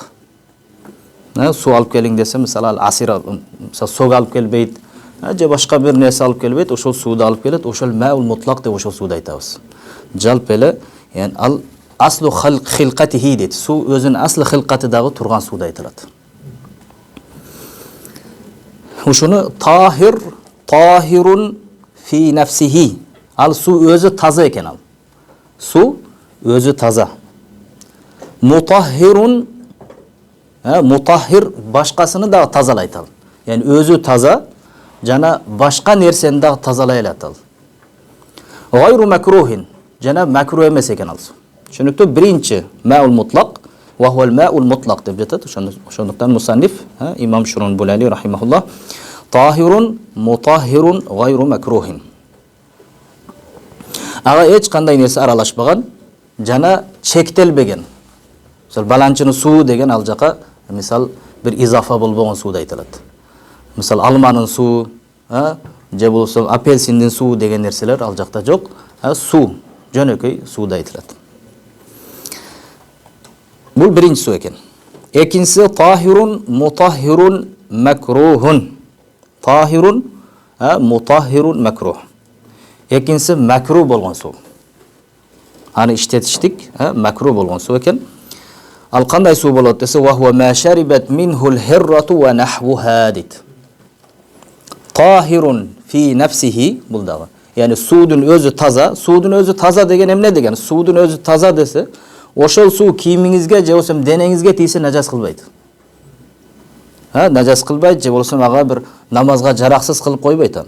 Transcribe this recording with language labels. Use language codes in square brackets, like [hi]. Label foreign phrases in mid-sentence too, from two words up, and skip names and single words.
[ky] Суу алып келиң десем, мисалы [ar] العصير, [ky] мисалы сог алып келбейт, же башка бир нерсе алып келбейт, ошол сууду алып келет, ошол [ar] الماء المطلق [ky] деп ошол сууду айтабыз. Жалпы эле, [ar] على أصل خلقته [ky] дейт. Суу өзүнүн аслы хилкатыдагы турган сууду айтылат. [ar] Ушуну طاهر في نفسه. [ky] Ал суу өзү таза экен ал. Суу өзү таза. [ar] مطهر مطهر [ky] башкасыны дагы тазалайт ал. Өзү таза жана башка нерсени дагы тазалай алат ал. [ar] غير مكروه, [ky] жана макрух эмес экен ал. Түшүнүктүү? [ar] Биринчи الماء المطلق وهو الماء المطلق [ky] деп жатат. Ошондуктан мусанниф имам [ar] Шурун Булали رحمه الله طاهر مطهر غير مكروه. [ky] Ага эч кандай нерсе аралашпаган жана чектелбеген. Мисалы баланчынын суу деген ал жака мисал бир изафа болбогон сууду айтылат. Мисалы алманын суу, же болсо апельсиндин суу деген нерселер ал жакта жок. Суу, жөнөкөй сууду айтылат. Бул биринчи суу экен. Экинчиси [ar] طاهر مطهر مكروه. طاهر مطهر مكروه. [ky] Экинчиси макрух болгон суу. Аны иштетиштик, макрух болгон суу экен. Ал кандай суу болот десе, [ar] وهو ما شربت منه الهرة ونحوها dit. طاهر في نفسه, [ky] бул дагы. Суудун өзү таза. Суудун өзү таза деген эмне деген? Суудун өзү таза десе, ошол суу кийимиңизге же болсо денеңизге тийсе нажас кылбайт. Нажас кылбайт, же болсо ага бир намазга жараксыз кылып койбойт аны.